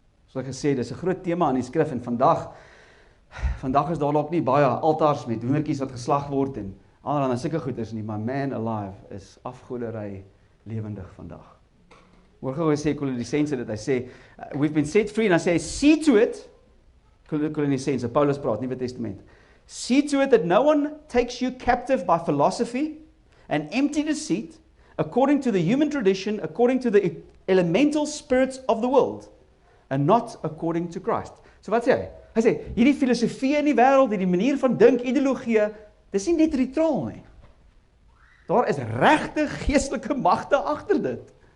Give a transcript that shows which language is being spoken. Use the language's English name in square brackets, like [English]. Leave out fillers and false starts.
[Afrikaans] Soos ek gesê, dis 'n groot tema in die skrif, en vandag is daar dalk nie baie altars met hoendertjies wat geslag word en allerlei sulke goeders nie, maar [English] man alive [Afrikaans] is afgoderry lewendig vandag. Hoor gou hy sê [English] Kolossense dit, hy sê, we've been set free, [Afrikaans] en hy sê, [English] see to it, [Afrikaans] Kolossense, Paulus praat, Nuwe Testament, [English] see to it that no one takes you captive by philosophy and empty deceit, according to the human tradition, according to the elemental spirits of the world, and not according to Christ. [Afrikaans] So wat sê hy? Hy sê, hierdie filosofie in die wêreld, hierdie manier van dink, ideologie, dis nie net neutraal nie. Daar is regte geestelike magte agter dit.